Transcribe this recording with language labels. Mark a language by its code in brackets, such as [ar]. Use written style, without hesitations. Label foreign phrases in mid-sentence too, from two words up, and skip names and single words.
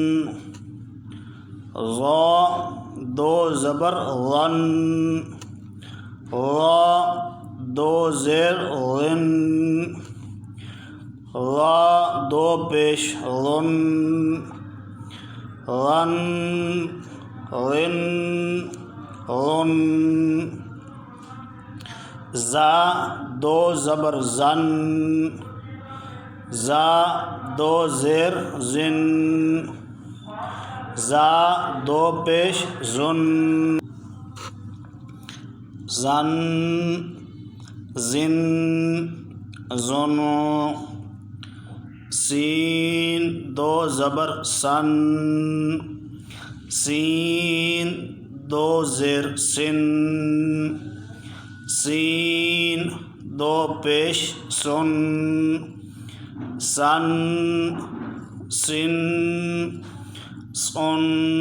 [ur] غا 2 زبر غن، غا 2 زیر غن، غا 2 پیش غن، غن غن غن۔ زا 2 زبر زن، زا 2 زیر زن، زا 2 پیش زن، زن زن زن۔ سین 2 زبر سن، سین 2 زیر سن، سین 2 پیش سن، سن سن سن۔